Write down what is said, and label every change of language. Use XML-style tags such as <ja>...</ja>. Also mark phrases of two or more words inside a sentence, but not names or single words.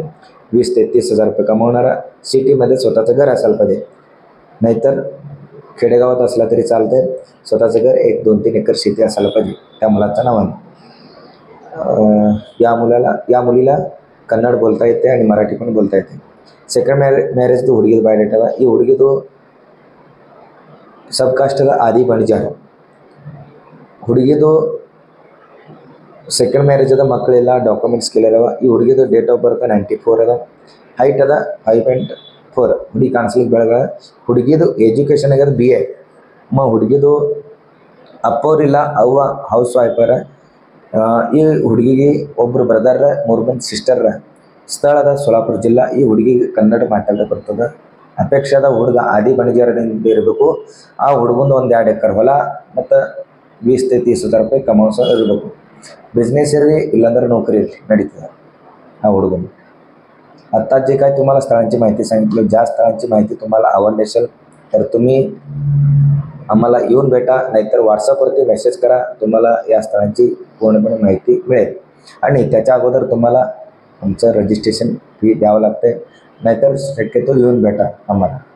<mr>20,000 ते 30,000 रुपये कमावणारा, सिटीमध्ये स्वतःचं घर असायला पाहिजे. नाहीतर खेडेगावात असला तरी चालते. स्वतःचं घर 1, 2, 3 एकर शेती असायला पाहिजे त्या मुलाच्या नावाने. या मुलीला कन्नड बोलता येते आणि मराठी पण बोलता येते.</mr> <en>second marriageದು</en> <kn>ಹುಡುಗಿದು ಬಯೋಡೇಟಾ ಅದ. ಈ ಹುಡುಗಿದು</kn> <en>sub casteದ</en> <kn>ಆದಿ ಬಣಿಜಾರ. ಹುಡುಗಿದು</kn> <en>second marriage</en> <kn>ಅದ, ಮಕ್ಕಳೆಲ್ಲ</kn> <en>documents clear</en> <kn>ಅವ. ಈ ಹುಡುಗಿದು</kn> <en>date of birth</en> <kn>94 ಅದ. ಹೈಟ್ ಅದ 5.4. ಹುಡುಗಿ ಕಾಣಿಸ್ಲಿಕ್ಕೆ ಬೆಳಗ. ಹುಡುಗಿದು ಎಜುಕೇಷನ್ ಆಗ್ಯದ BA. ಹುಡುಗಿದು ಅಪ್ಪವ್ರಿಲ್ಲ, ಅವ್ವ</kn> <en>house wifeರ.</en> <kn>ಈ ಹುಡುಗಿಗೆ ಒಬ್ಬರು ಬ್ರದರ್, 3 ಮಂದಿ ಸಿಸ್ಟರ್. ಸ್ಥಳದ ಸೋಲಾಪುರ ಜಿಲ್ಲಾ. ಈ ಹುಡುಗಿಗೆ ಕನ್ನಡ ಮಾತಾಡೋಕೆ ಬರ್ತದೆ. ಅಪೇಕ್ಷಾದ ಹುಡುಗ ಆದಿ ಬಣಿಜಾರದಿಂದ ಇರಬೇಕು. ಆ ಹುಡುಗಂದು 1-2 ಎಕರೆ ಹೊಲ ಮತ್ತು 20,000-30,000 ರೂಪಾಯಿ ಕಮಾನ್ಸ ಇರಬೇಕು. ಬಿಜಿನೆಸ್ ಇರ್ಲಿ, ಇಲ್ಲಾಂದ್ರ ನೌಕರಿ ಇರ್ಲಿ, ನಡೀತದೆ ಹಾ ಹುಡುಗನ.</kn> <mr>आता जे काय तुम्हाला स्थळांची माहिती सांगितलं, ज्या स्थळांची माहिती तुम्हाला आवडली असेल तर तुम्ही आम्हाला येऊन भेटा, नाहीतर व्हॉट्सअपवरती मेसेज करा. तुम्हाला या स्थळांची पूर्णपणे माहिती मिळेल. आणि त्याच्या अगोदर तुम्हाला आमचं</mr> <en>registration fee</en> <mr>द्यावं लागते, नाहीतर शक्यतो येऊन भेटा आम्हाला.</mr>